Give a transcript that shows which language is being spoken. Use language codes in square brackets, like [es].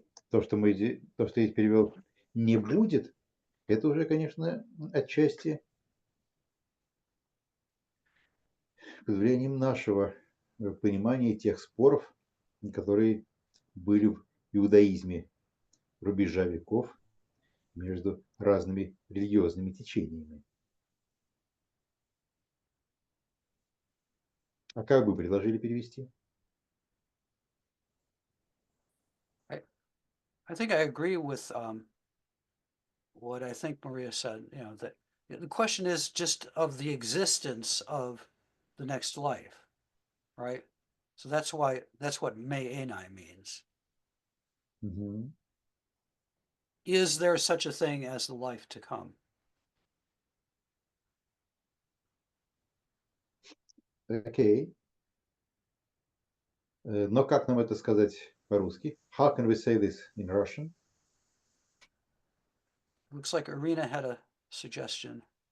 [ru] То, что я перевел «не будет», это уже, конечно, отчасти под влиянием нашего понимания тех споров, которые были в иудаизме рубежа веков между разными религиозными течениями. А как бы предложили перевести? [en] I think I agree with what I think Maria said. That the question is just of the existence of the next life, right? So that's what me'enai means. Угу. Is there such a thing as the life to come? Окей. [ru] Но как нам это сказать по-русски? [en] How can we say this in Russian? Looks like Irina had a suggestion.